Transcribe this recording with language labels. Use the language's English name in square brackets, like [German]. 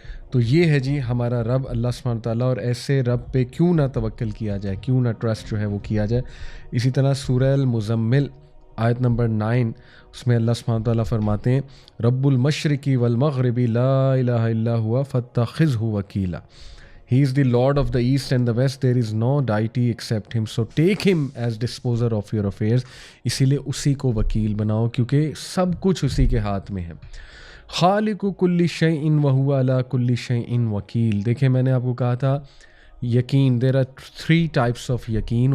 [Urdu] تو یہ ہے جی ہمارا رب اللہ سبحانہ تعالیٰ, اور ایسے رب پہ کیوں نہ توکل کیا جائے, کیوں نہ ٹرسٹ جو ہے وہ کیا جائے. اسی طرح سورہ المزمل آیت نمبر 9, اس میں اللہ سبحانہ تعالیٰ فرماتے ہیں [Arabic] رب المشرقی والمغرب لا الہ الا ہوا فاتخذہ وکیلا. [English] He is the Lord of the East and the West. There is no deity except him. So take him as disposer of your affairs. [Urdu] اسی لیے اسی کو وکیل بناؤ, کیونکہ سب کچھ اسی کے ہاتھ میں ہے. [Arabic] خالق کل شیء وہو علی کل شیء وکیل. [Urdu] دیکھیں میں نے آپ کو کہا تھا یقین, [English] there are 3 types of [Urdu] یقین.